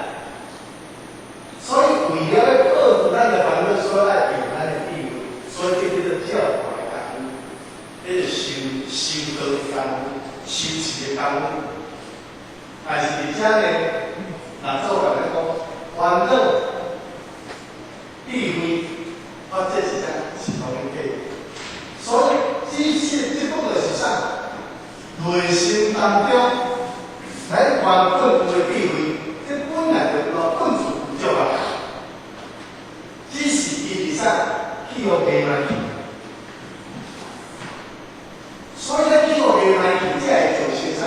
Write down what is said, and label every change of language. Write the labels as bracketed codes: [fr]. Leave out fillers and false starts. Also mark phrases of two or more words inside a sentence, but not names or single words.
[nan] 所以为了要克服咱的烦恼，所以爱用咱的智慧，所以这叫做教化的功夫，这是修道的功夫，修持的功夫。但是而且呢，若做人来讲，烦恼、智慧，这是同一体。所以这讲的是啥？内心当中，咱原本有的智慧，这本来就本自有足啊。只是伊是啥？去互迷乱去。所以咱去互迷乱去，才会造成啥？